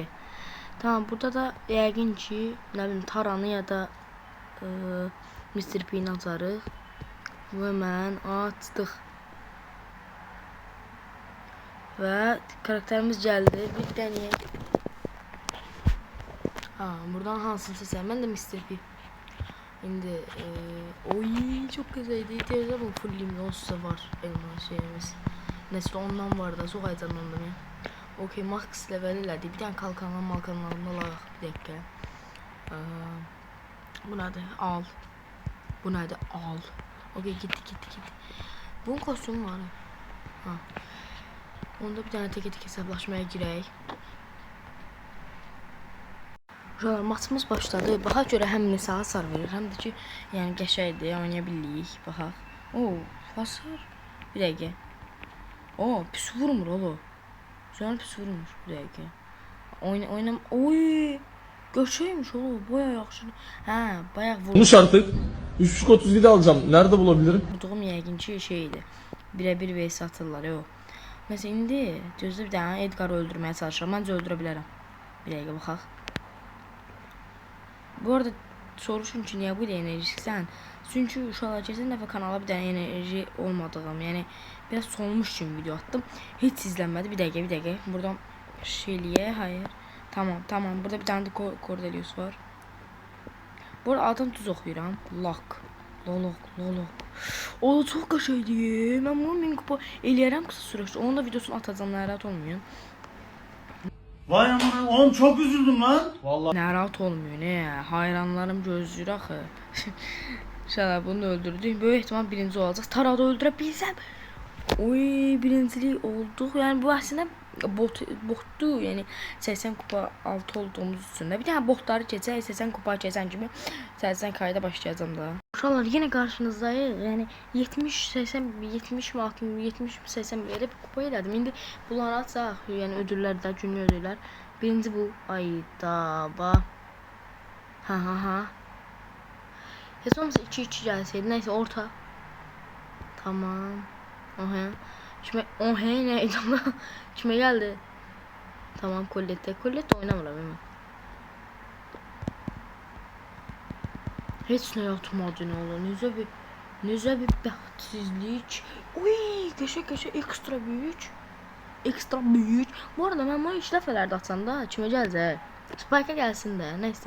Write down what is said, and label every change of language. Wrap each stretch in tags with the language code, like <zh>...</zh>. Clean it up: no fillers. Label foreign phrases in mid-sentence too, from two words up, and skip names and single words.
<az>Tamam, burada da yəqin ki, nə bilim Taranı ya da Mr. P'ni açarıq. Və mən açdıq. Və karakterimiz gəldi. Bir deneyək. Ha, buradan hansını seçəm? Mən də Mr.</az> <tr>P. Şimdi oy çok güzeldi. Teyze bu full limonsuz var elma şeyimiz. Neyse ondan var da çok heyecanlandım ya.</tr> <az>Okey,</az> <en>max level</en> <az>elədi.</az> <tr>Bir tane malkanlarından alaraq bir dakika.</tr> <az>Bu nədir? Al. Bu nədir? Al.</az> <tr>Okey, gitti. Bunun kostümü var. Ha. Onda bir tane tek hesaplaşmaya girək.</tr> <az>Uşaqlar, maçımız başladı. Baxaq görə həm neçə hasar verir, həm də ki, yəni qəşəngdir, oynaya bilirik. Baxaq. Oo, hasar. Bir dəqiqə. Oo, pis vurmur oğlum. Canım pis vurmur. Bir dəqiqə. Oynam. Oy! Göçeymiş oğlum. Bayağı yaxşı. Hə, bayağı vurur.</az> <tr>Konuş artık. 3.37 alacağım. Nerede bulabilirim?</tr> <az>Vurduğum yəqin ki şeydi. Birə-bir vs atırlar o. Məsələn indi gözlə bir dənə Edgar'ı öldürməyə çalışıram. Məncə öldürə bilərəm. Bir dəqiqə baxaq. Bu arada soruşun ki niye bu da enerjiksən? Çünkü uşaqlar keçən dəfə kanala bir dənə enerji olmadığım, yəni biraz solmuş üçün video attım. Heç izlənmədi. Bir dəqiqə. Buradan şeyliyə, hayır. Tamam.</az> <tr>Burada bir tane de Cordelius var.</tr> <az>Bu arada adını düz oxuyuram. Lolok. O çox qəşəngdir. Mən bunu 1000 kupa eləyərəm qısa sürədə. Onun da videosunu atacağam, narahat olmayın.</az> <tr>Vay aman, oğlum çok üzüldüm lan. Vallahi Narahat olmuyor ne? Hayranlarım gözlüyor axı.</tr> <az>İnşallah bunu da öldürdük. Böyük ihtimal birinci olacaq. Tarada öldürə bilsəm. Oy, birincilik olduq. Yəni bu əslində botdu. Yəni 80 kupa altı olduğumuz üçün də bir dənə botları keçək, 80 kupa keçən kimi 80 kayda başlayacağım da. Uşaqlar yenə qarşınızdayıq. Yəni 70 mi 60 70 80 verib kupa elədim. İndi bunları açaq. Yəni ödüllər də, günlük ödüllər. Birinci bu ayda bax. Ha. Heç olmasa 2-2 gəlsəydi. Nəysə orta.</az> <tr>Tamam. Neydi ama? Kime geldi? Tamam, Colette oynamıram hemen.</tr> <az>Heç nə yatmadı ne olur. Necə bir bəxtsizlik. Uy, qəşəng ekstra büyük. Bu arada mən bunu 3 dəfələrdə atsam da kime gələcək? Spike'a gəlsin də, nəysə.</az>